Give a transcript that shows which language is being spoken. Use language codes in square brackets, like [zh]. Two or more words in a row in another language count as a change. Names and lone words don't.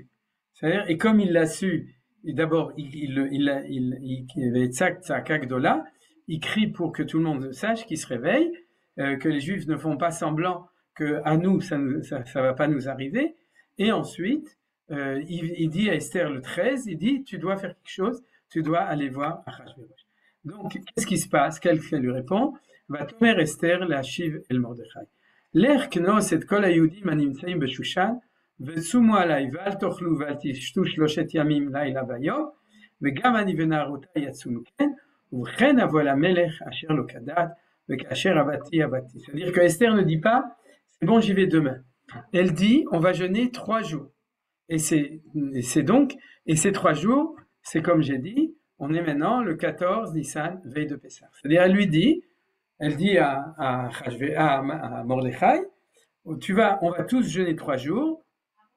[fr] C'est-à-dire, et comme il l'a su, d'abord, il avait [he] צעקה גדולה, [fr] il crie pour que tout le monde sache, qu'il se réveille, que les Juifs ne font pas semblant que à nous, ça va pas nous arriver. Et ensuite, il dit à Esther le 13, il dit, tu dois faire quelque chose, tu dois aller voir Achashverosh. Donc, qu'est-ce qui se passe? Qu'elle lui répond? [he] ותאמר אסתר להשיב אל מרדכי. לך כנוס את כל היהודים הנמצאים בשושן, ותשומו עליי ואל תאכלו ואל תשתו 3 ימים לילה ויום וגם אני ונערותי יצומו כן ובכן אבוא אל המלך אשר לא כדת וכאשר עבדתי. [fr] C'est-à-dire que Esther ne dit pas c'est bon j'y vais demain, elle dit on va jeûner 3 jours et ces 3 jours c'est comme j'ai dit, on est maintenant le 14 Nissan, veille de Pessah. C'est-à-dire elle dit à Mordechai, on va tous jeûner 3 jours.